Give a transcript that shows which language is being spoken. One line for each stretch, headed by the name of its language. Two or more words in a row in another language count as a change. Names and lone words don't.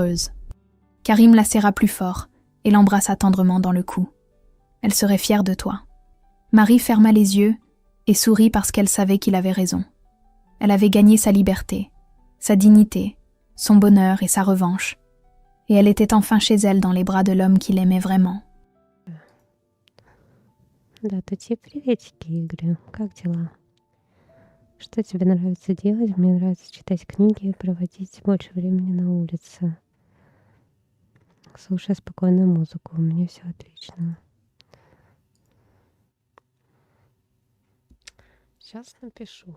French: » Karim la serra plus fort et l'embrassa tendrement dans le cou. Elle serait fière de toi. Marie ferma les yeux et sourit parce qu'elle savait qu'il avait raison. Elle avait gagné sa liberté, sa dignité, son bonheur et sa revanche, et elle était enfin chez elle dans les bras de l'homme qui l'aimait vraiment.
Russian: Да, Тати, приветики, Игорь. Как дела? Что тебе нравится делать? Мне нравится читать книги, проводить больше времени на улице. Слушай спокойную музыку, у меня все отлично. Сейчас напишу.